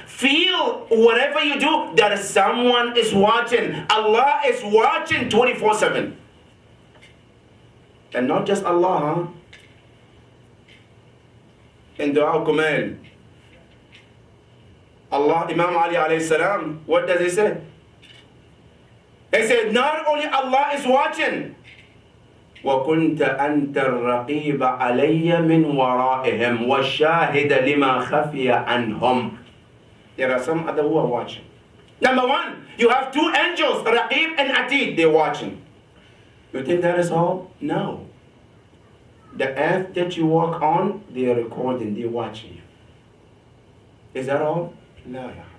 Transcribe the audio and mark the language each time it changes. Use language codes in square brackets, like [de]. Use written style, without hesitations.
[en] Feel whatever you do that someone is watching. Allah is watching 24/7. And not just Allah, huh? In Dua Kumail, Allah, Imam Ali alayhi salam, what does he say? He said, not only Allah is watching, [ar] وَكُنْتَ أَنْتَ الرَّقِيبَ عَلَيَّ مِنْ وَرَائِهِمْ وَالشَّاهِدَ لِمَا خَفِيَ عَنْهُمْ. [en] There are some other who are watching. Number one, you have two angels, Raqib and Atid, they're watching. You think that is all? No. The earth that you walk on, they are recording, they're watching you. Is that all? No.